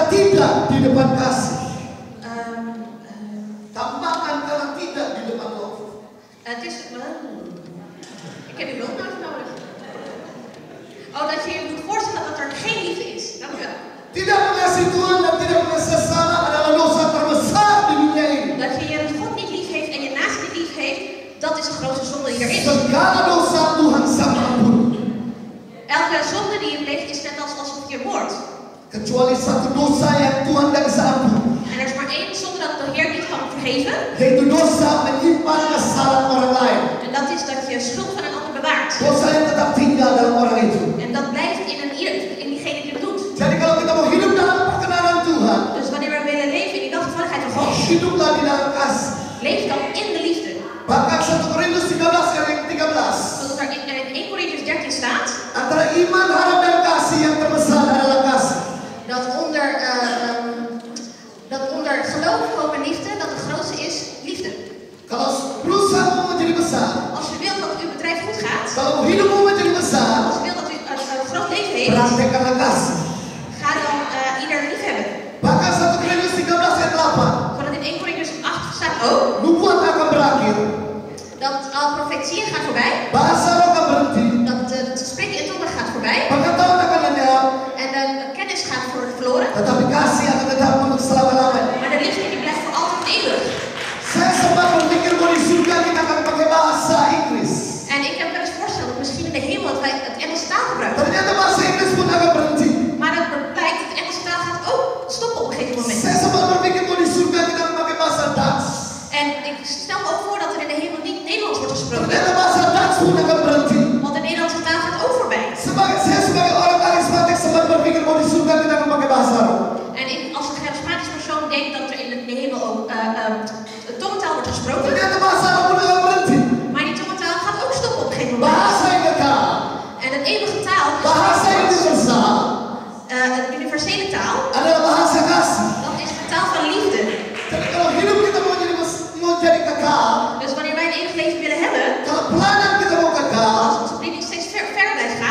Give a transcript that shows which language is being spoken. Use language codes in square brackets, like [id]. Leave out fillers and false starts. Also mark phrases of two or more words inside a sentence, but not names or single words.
[id] tidak di depan kasih. Tampakkan kalau tidak di depan love. [nl] Het is... Ik heb uw hulp nodig. Oh, dat je je moet voorstellen dat er geen liefde is. Dank u wel. [id] Tidak mengasihi Tuhan dan tidak mengasihi sesama adalah dosa terbesar di dunia ini. [nl] Dat je God niet lief heeft en je naast niet lief heeft, dat is de grootste zonde die er is. [id] Segala dosa Tuhan sama ampun. [nl] Elke zonde die je pleegt is net alsof je moordt. [id] Kecuali satu dosa yang Tuhan tidak bisa ampun. [nl] En er is maar één zonde dat de Heer niet kan vergeven. [id] Yaitu dosa menyimpan kesalahan orang lain. [nl] En dat is dat je schuld van een ander bewaart. [id] Dosa yang tetap tinggal dalam orang itu. [nl] En dat blijft in diegene die het doet. [id] Jadi kalau kita mau hidup dalam perkenanan Tuhan, [nl] Dus wanneer we willen leven in die welgevalligheid van God, [id] hiduplah di dalam kasih. [nl] leef dan in de liefde. [id] Bahkan 1 Korintus 13 ayat 13. [nl] Zoals er in 1 Korintiërs 13 staat. [id] Antara iman, harap dan kasih yang terbesar adalah kasih. [nl] Dat onder geloof, hoop en liefde, dat het grootste is liefde. [id] Kalau perusahaan mau menjadi besar, [nl] Als u wilt dat uw bedrijf goed gaat, [id] kalau hidup mau menjadi besar, [nl] als u wilt dat u een groot leven heeft, [id] praktekkanlah kasih. [nl] ga dan ieder lief hebben. [id] Bahkan 1 Korintus 13 ayat 8. [nl] Zodat in 1 Korintiërs 8 staat ook [id] Nubuat akan berakhir. [nl] dat al profetieën gaat voorbij, [id] Bahasa roh akan berhenti. [nl] dat het spreken in tongen gaat voorbij [id] Pengetahuan akan lenyap. [nl] en de kennis gaat verloren, [id] Tetapi kasih akan tetap untuk selama-lamanya. [nl] maar de liefde die blijft voor altijd eeuwig. [id] Saya sempat berpikir bahwa di surga kita akan pakai bahasa Inggris. [nl] En ik heb wel eens voorgesteld dat misschien in de hemel dat wij het Engelse taal gebruiken. [id] Ternyata bahasa Inggris pun akan berhenti. [nl] Maar het blijkt dat de Engelse taal gaat ook stoppen op een gegeven moment. [id] Saya sempat berpikir bahwa di surga kita akan pakai bahasa Dutch. [nl] En ik stel me ook voor dat er in de hemel niet Nederlands wordt gesproken. [id] Ternyata bahasa Dutch pun akan berhenti. [nl] Want de Nederlandse taal gaat ook voorbij. [id] Saya sebagai orang karismatik sempat berpikir bahwa di surga kita akan pakai bahasa roh. [nl] En ik als een charismatisch persoon denk dat er in de hemel ook tongentaal wordt gesproken. [id] Ternyata bahasa roh pun akan berhenti. [nl] Maar die tongentaal gaat ook stoppen op een gegeven moment. [id] Bahasa yang kekal. [nl] En het eeuwige taal, [id] Bahasa universal [nl] het universele taal, [id] adalah bahasa kasih. [nl] dat is de taal van liefde. [id] Jadi kalau hidup kita mau jadi kekal, [nl] Dus wanneer wij een eeuwig leven willen hebben, [id] kalau pelayanan kita mau kekal, [nl] als onze bediening steeds verder blijft gaan,